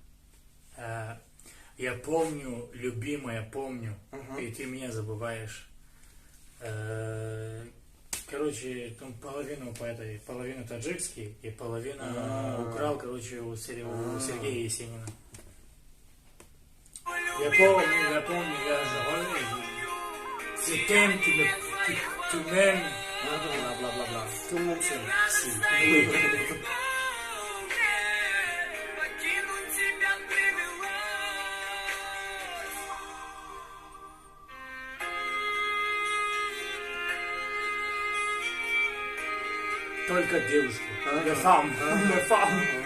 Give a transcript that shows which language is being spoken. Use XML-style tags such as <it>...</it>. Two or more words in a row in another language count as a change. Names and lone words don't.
<ru>Я помню, любимая, я помню, и ты меня забываешь. Короче, там половину поэта, половину таджикский и половину украл, короче, у Сергея Есенина. Я помню, я живой.</ru> <fr>C'est t'aimes, tu m'aimes. Бла-бла-бла. Tout le monde s'aime. Si. Oui.</fr> <ru>Только девушки.</ru> <fr>Les femmes. Les femmes.</fr>